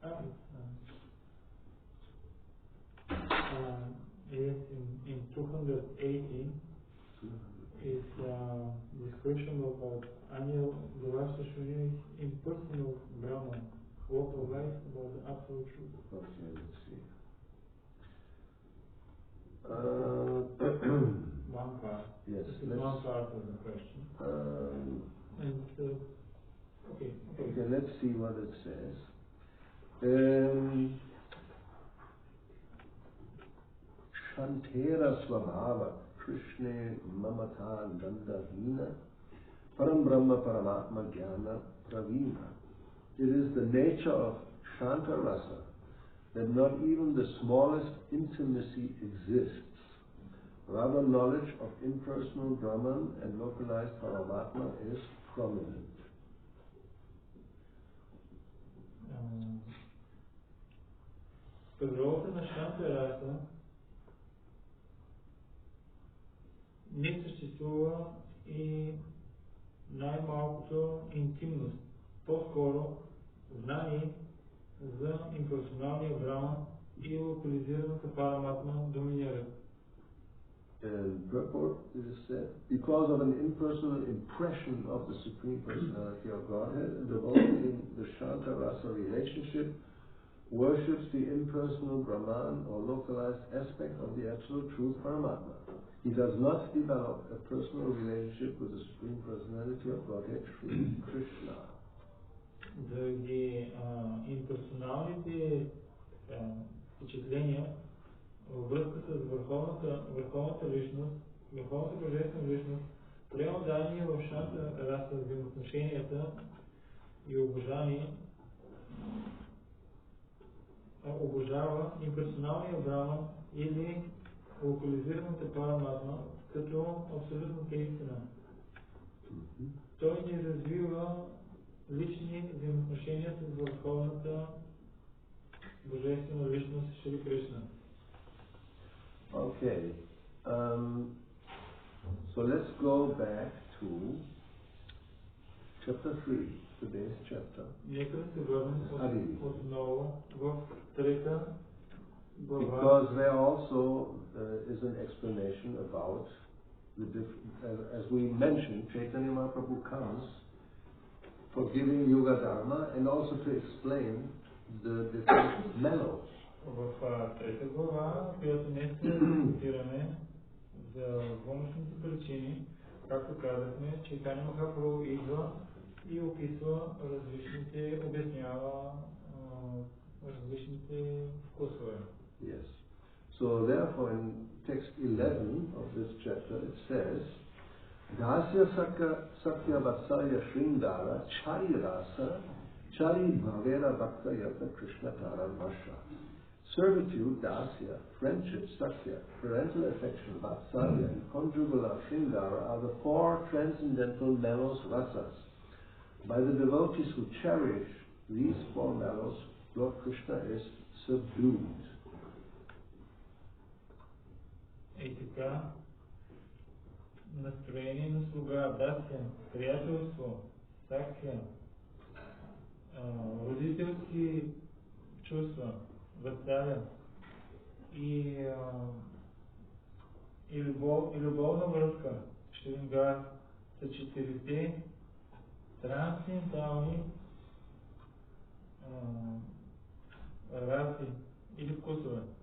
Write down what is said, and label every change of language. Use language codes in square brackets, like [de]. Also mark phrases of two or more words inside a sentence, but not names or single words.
[en] Yes, in 280 is description about Anya Gauravani Shunya impersonal Brahman, walk of life about the absolute truth. Okay, let's see. One part. Yes, this is one part of the question. Okay, let's see what it says. [bn] শান্তের স্বভাব কৃষ্ণে মমতা গন্ধহীন পরম্ ব্রহ্ম পরমাত্মা জ্ঞান প্রবীণ. [en] It is the nature of Shanta Rasa that not even the smallest intimacy exists. Rather, knowledge of impersonal Brahman and localized Paramatma is prominent. [bg] Природата на Шанта Раса не съществува и най-малкото интимност. По-скоро знание за имперсоналния Брахман и локализираната Параматма доминира. [en] And purport is said, because of an impersonal impression of the Supreme Personality of Godhead, a devotee in the Shanta Rasa relationship worships the impersonal Brahman or localized aspect of the Absolute Truth Paramatma. He does not develop a personal relationship with the Supreme Personality of Godhead, Sri Krishna. [bg] Заради имперсоналните впечатления във връзка с върховната личност, върховната божествена личност, преодание в Шанта Раса взаимоотношенията и обожава имперсоналния Брахман или локализираната Параматма като абсолютната истина. Той не развива лични взаимоотношения с върховната божествена личност Шри Кришна. [en] Okay, so let's go back to chapter 3, today's chapter. [bg] Нека се върнем отново в трета глава. [en] Because there also is an explanation about the as we mentioned, Chaitanya Mahaprabhu comes for giving Yoga Dharma and also to explain the different mellows. [bg] В трета глава, която днес дискутираме за външните причини, както казахме, Чайтanya Махапрабху идва и описва различните, обяснява различните вкусове. [en] Yes. So therefore in text 11 of this chapter it says, [bn] দাস্য সখ্য বাৎসল্য শৃঙ্গার চারি রস চারি ভাবের ভক্ত যত কৃষ্ণ তার বশ. [en] Servitude, Dasya, friendship, Sakya, parental affection, Vatsalya, and conjugal Shrindara are the four transcendental mellows rasas. By the devotees who cherish these four mellows, Lord Krishna is subdued. [bg] И така, настроение на слуга, Дасya, приятелство, Sakya, родителски чувства, Ватсалия и любовна връзка, Шрингар, са четирите трансцендентални раси или вкусове.